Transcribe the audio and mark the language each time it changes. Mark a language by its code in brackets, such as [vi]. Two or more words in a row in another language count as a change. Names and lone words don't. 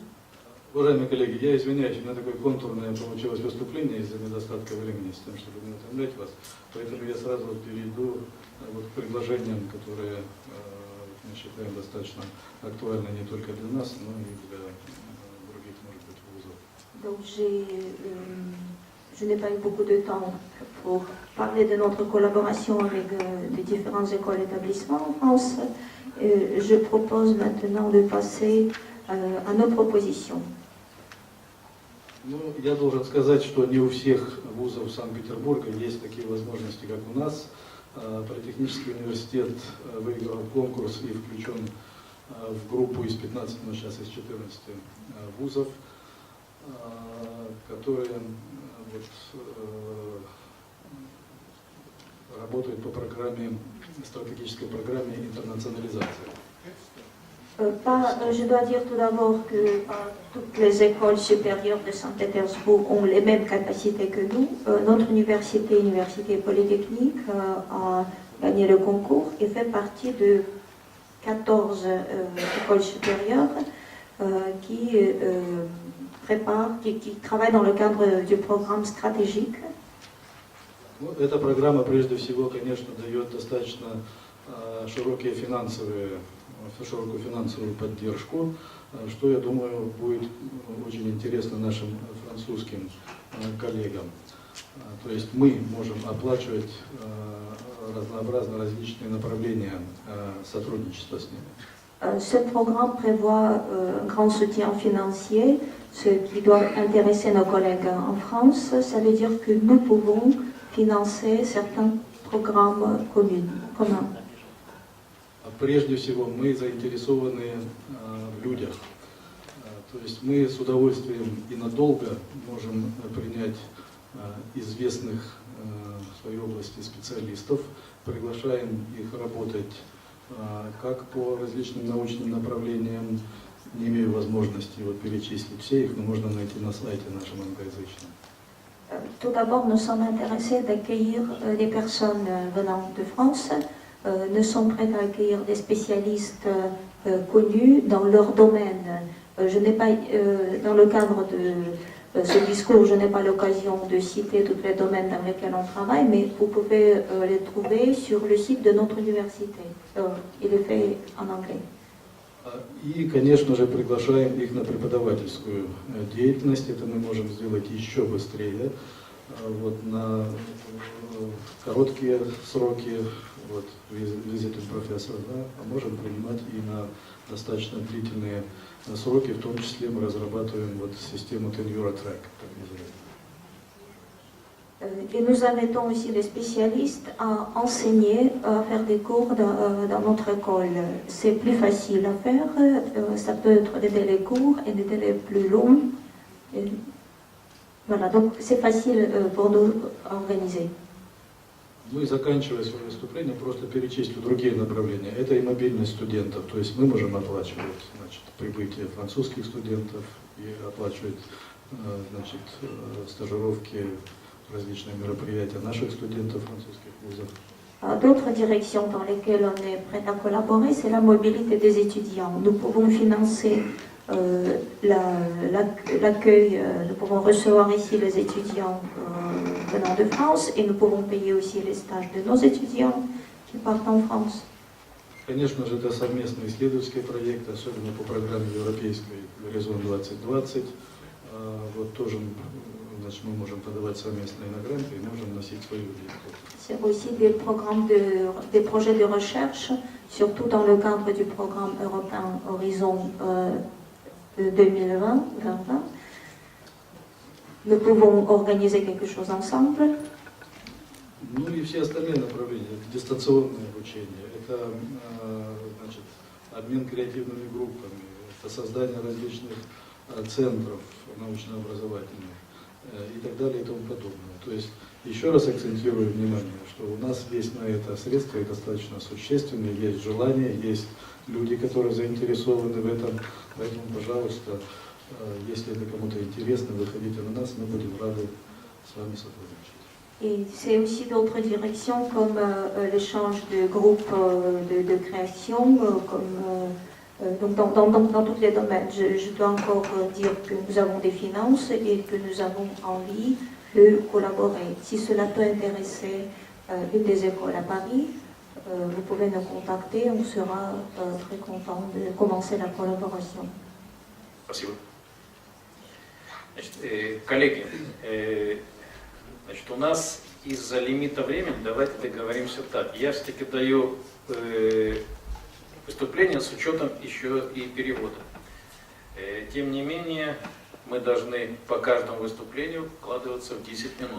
[ru] Уважаемые коллеги, я извиняюсь, у меня такое контурное получилось выступление из-за недостатка времени, с тем, чтобы не утомлять вас. Поэтому я сразу перейду вот к предложениям, которые мы считаем достаточно актуальны не только для нас, но и для других, может быть, вузов. [fr] Donc je n'ai pas eu beaucoup de temps pour parler de notre collaboration avec les différentes écoles et établissements en France. Je propose maintenant de passer à nos propositions. [ru] Ну, я должен сказать, что не у всех вузов Санкт-Петербурга есть такие возможности, как у нас. Политехнический университет выиграл конкурс и включен в группу из 15, но сейчас из 14 вузов, которые работают по программе, стратегической программе интернационализации. [fr] Je dois dire tout d'abord que toutes les écoles supérieures de Saint-Pétersbourg ont les mêmes capacités que nous. Notre université, Université Polytechnique, a gagné le concours et fait partie de 14 écoles supérieures qui travaillent dans le cadre du programme stratégique. [ru] Эта программа, прежде всего, конечно, дает достаточно широкую финансовую поддержку, что, я думаю, будет очень интересно нашим французским коллегам. То есть мы можем оплачивать разнообразно различные направления сотрудничества с ними. [fr] Ce programme prévoit un grand soutien financier, ce qui doit intéresser nos collègues en France. Ça veut dire que nous pouvons financer certains programmes communs. [ru] Прежде всего, мы заинтересованы в людях. То есть мы с удовольствием и надолго можем принять известных в своей области специалистов, приглашаем их работать как по различным научным направлениям, не имею возможности перечислить все их, но можно найти на сайте нашем англоязычном. [fr] Tout d'abord, nous sommes intéressés d'accueillir des personnes venant de France. Nous sommes prêts à accueillir des spécialistes connus dans leur domaine. Je n'ai pas, dans le cadre de ce discours, je n'ai pas l'occasion de citer tous les domaines dans lesquels on travaille, mais vous pouvez les trouver sur le site de notre université. Il est fait en anglais. [ru] И, конечно же, приглашаем их на преподавательскую деятельность. Это мы можем сделать еще быстрее. На короткие сроки, визитом профессора, а можем принимать и на достаточно длительные сроки, в том числе мы разрабатываем систему [en] Tenure Track, [ru] так называемую. [fr] Et nous invitons aussi les spécialistes à enseigner, à faire des cours dans notre école. C'est plus facile à faire, ça peut être des délais courts et des délais plus longs. Et voilà, donc c'est facile pour nous à organiser. [ru] Ну и заканчивая свое выступление, просто перечислю другие направления. Это и мобильность студентов, то есть мы можем оплачивать прибытие французских студентов и оплачивать стажировки, различные мероприятия наших студентов французских вузов. [fr] D'autres directions dans lesquelles on est prêt à collaborer, c'est la mobilité des étudiants. Nous pouvons financer l'accueil, nous pouvons recevoir ici les étudiants venant de France et nous pouvons payer aussi les stages de nos étudiants qui partent en France. [ru] Конечно же, это совместные исследовательские проекты, особенно по программе европейской «Горизонт 2020». Тоже мы можем подавать совместные на гранты и можем вносить свою вклад. [fr] C'est aussi des programmes des projets de recherche, surtout dans le cadre du programme européen Horizon 2020. Nous pouvons organiser quelque chose ensemble. [ru] Ну и все остальные направления, это дистанционное обучение, это обмен креативными группами, это создание различных центров научно-образовательных и так далее и тому подобное. То есть еще раз акцентирую внимание, что у нас есть на это средства и достаточно существенные, есть желание, есть люди, которые заинтересованы в этом. Поэтому, пожалуйста, если это кому-то интересно, выходите на нас, мы будем рады с вами сотрудничать. [fr] Et c'est aussi d'autres directions comme l'échange de groupes de création, donc dans tous les domaines. Je dois encore dire que nous avons des finances et que nous avons envie de collaborer. Si cela peut intéresser une des écoles à Paris, vous pouvez nous contacter, on sera très content de commencer la collaboration. [ru] Спасибо. Значит, коллеги, значит, у нас из-за лимита времени давайте договоримся так. Я все-таки даю выступление с учетом еще и перевода. Тем не менее, мы должны по каждому выступлению вкладываться в 10 минут.